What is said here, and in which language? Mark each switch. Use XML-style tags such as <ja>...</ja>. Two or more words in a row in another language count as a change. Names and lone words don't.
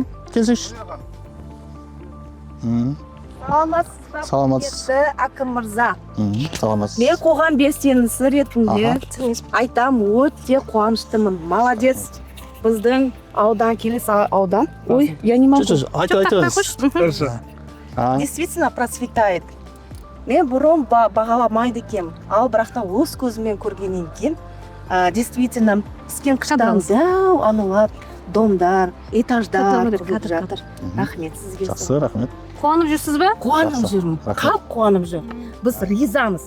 <kk>Келсеңізші. Саламатсыз. Әкім мырза. Саламатсыз. Мен қоғам белсендісі ретінде айтам, өте қуаныштымын. Молодец. Біздің аудан, келесі аудан. Ой,</kk> <ru>я не могу. Действительно процветает.</ru> <kk>Мен бұрын бағаламайды екенмін. Ал бірақта өз көзімен көргеннен кейін, действительно, піскен қыштан зәу анулар, домдар, этаждар тұрып жатыр. Рахмет сізге. Жақсы, рахмет. Қуанып жүрсіз бе? Қуанып жүрмін. Халық қуанып жүр. Біз ризамыз.</kk>